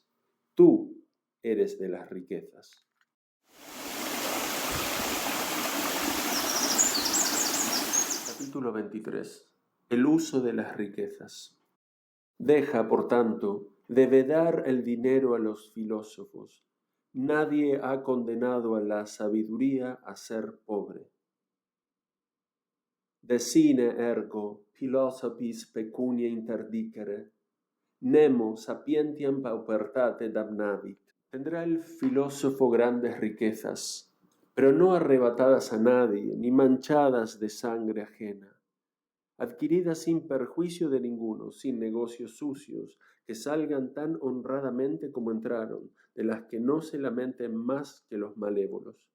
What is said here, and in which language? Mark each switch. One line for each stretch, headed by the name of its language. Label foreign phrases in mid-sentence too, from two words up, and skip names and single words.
Spanish: Tú eres de las riquezas. Capítulo 23. El uso de las riquezas. Deja, por tanto, de vedar el dinero a los filósofos. Nadie ha condenado a la sabiduría a ser pobre.
Latin: Decine ergo philosophis pecunia interdicere, nemo sapientiam paupertate damnavit.
Spanish: Tendrá el filósofo grandes riquezas, pero no arrebatadas a nadie, ni manchadas de sangre ajena, adquiridas sin perjuicio de ninguno, sin negocios sucios, que salgan tan honradamente como entraron, de las que no se lamenten más que los malévolos.